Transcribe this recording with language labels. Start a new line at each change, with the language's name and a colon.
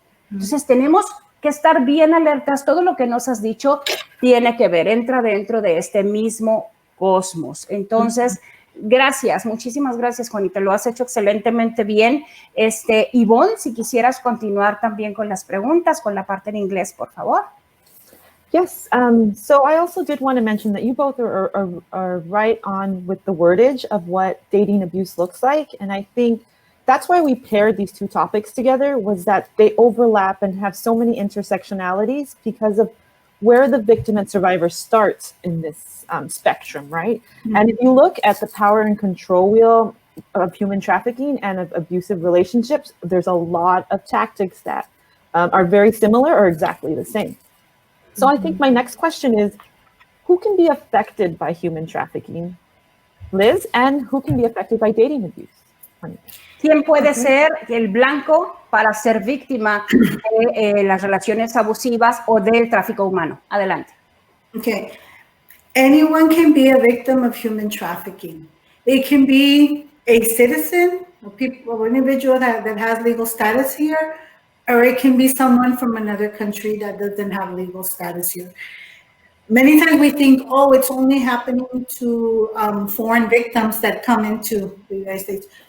Spanish: Entonces tenemos que estar bien alertas. Todo lo que nos has dicho tiene que ver, entra dentro de este mismo cosmos. Entonces, gracias, muchísimas gracias, Juanita, lo has hecho excelentemente bien. Evonne, si quisieras continuar también con las preguntas, con la parte en inglés, por favor.
English: Yes, so I also did want to mention that you both are right on with the wordage of what dating abuse looks like, and I think that's why we paired these two topics together, was that they overlap and have so many intersectionalities because of where the victim and survivor starts in this spectrum, right? Mm-hmm. And if you look at the power and control wheel of human trafficking and of abusive relationships, there's a lot of tactics that are very similar or exactly the same. So I think my next question is, who can be affected by human trafficking, Liz, and who can be affected by dating abuse?
Spanish: ¿Quién puede ser el blanco para ser víctima de las relaciones abusivas o del tráfico humano? Adelante.
English: Okay. Anyone can be a victim of human trafficking. It can be a citizen, or an individual that has legal status here, or it can be someone from another country that doesn't have legal status here. Many times we think, oh, it's only happening to foreign victims that come into the United States.